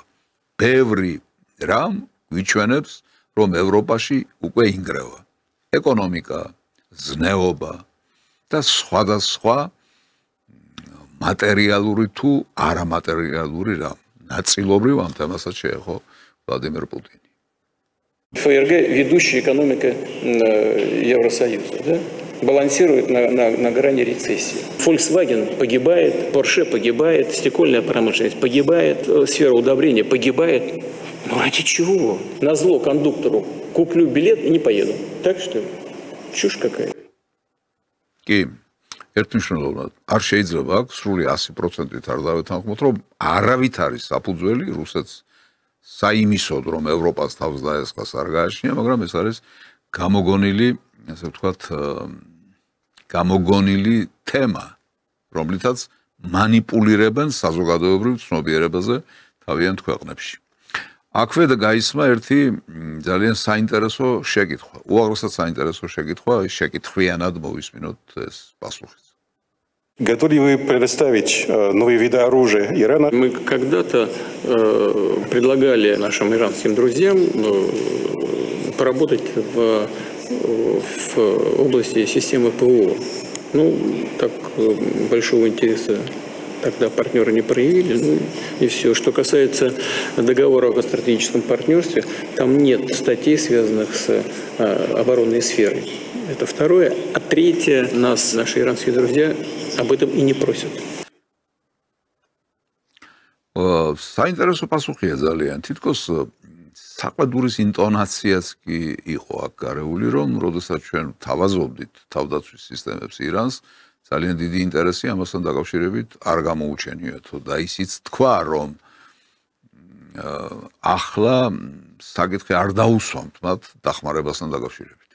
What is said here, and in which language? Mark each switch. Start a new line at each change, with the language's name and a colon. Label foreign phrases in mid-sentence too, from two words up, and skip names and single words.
Georgian: ბევრი რამ გვიჩვენებს, რომ ევროპაში უკვე ინგრევა. ეკონომიკა, ზნეობა და სხვადასხვა მატერიალური თუ არამატერიალური რამ. Ნაწილობრივ ამ თემასაც შეეხო ვლადიმერ პუტინი.
Russian: ФРГ ведущая экономика Евросоюза, да? Балансирует на грани рецессии. Volkswagen погибает, Porsche погибает, стекольная промышленность погибает, сфера удобрения погибает. Ну ради чего? Назло кондуктору куплю билет и не поеду. Так что ли? Чушь какая.
Georgian: კი, ერთმნიშვნელოვნად არ შეიძლება აქ სრული 100%-ით არ დავეთანხმოთ, რომ არავით არის საფუძველი რუსეთს საიმისოდ, რომ ევროპას თავს დაესხას არ გააჩნია, მაგრამ ეს არის გამოგონილი, ასე ვთქვათ, გამოგონილი თემა, რომლითაც მანიპულირებენ საზოგადოებრივ ცნობიერებაზე თავიანთ ქვეყნებში. აქვე გაისმა ერთი ძალიან საინტერესო შეკითხვა. უაღრესად საინტერესო შეკითხვა, შეკითხვიანად მოვისმინოთ ეს პასუხიც.
Russian: Готовы ли вы предоставить новые виды оружия Ирана? Мы когда-то предлагали нашим иранским друзьям поработать в области системы ПВО. Ну, так большого интереса тогда партнеры не проявили, ну и все. Что касается договора о стратегическом партнерстве, там нет статей, связанных с оборонной сферой. Это второе. А третье, нас наши иранские друзья об этом и не просят.
Georgian: საინტერესო პასუხია ძალიან. თითქოს საყვედურის ინტონაციაც კი იყო აქ გარეული, რომ როდესაც ჩვენ თავაზობდით თავდაცვის სისტემებს ირანს, ძალიან დიდი ინტერესი ამასთან დაკავშირებით არ გამოუჩენიათო და ისიც თქვა, რომ ახლა საკითხი არ დაუსვამთ მათ დახმარებასთან დაკავშირებით.